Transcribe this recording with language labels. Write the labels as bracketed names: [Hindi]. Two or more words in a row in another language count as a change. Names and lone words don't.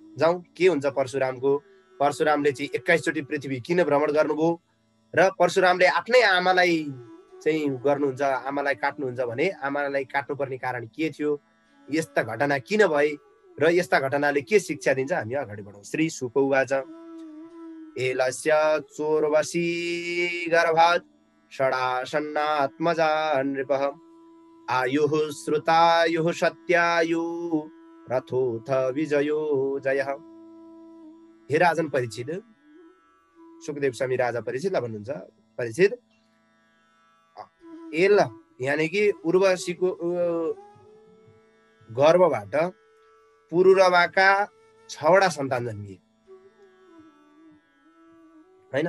[Nepali] जाउँ के हुन्छ परशुरामको। परशुरामले चाहिँ 21 चोटि पृथ्वी किन भ्रमण गर्नुभयो र परशुरामले आफ्नै आमालाई चाहिँ गर्नुहुन्छ, आमालाई काट्नुहुन्छ भने आमालाई काट्नुपर्ने कारण के थियो, यस्ता घटना किन भए र यस्ता घटनाले के शिक्षा दिन्छ, हामी अगाडि बढौँ। [Sanskrit] श्री शुक उवाच एलस्य चोरवशी गर्भात् षडासन्नात्मजा नृपः आयुः श्रुतायुः सत्यायुः रथोऽथ विजयो जयः। [Nepali] हे राजन परीक्षित, सुखदेव स्वामी राजा परीक्षितलाई भन्नुहुन्छ, परीक्षित एल यानी कि उर्वशीको गर्भबाट पुरुरवाका 6 वटा सन्तान जन्मिए हैन।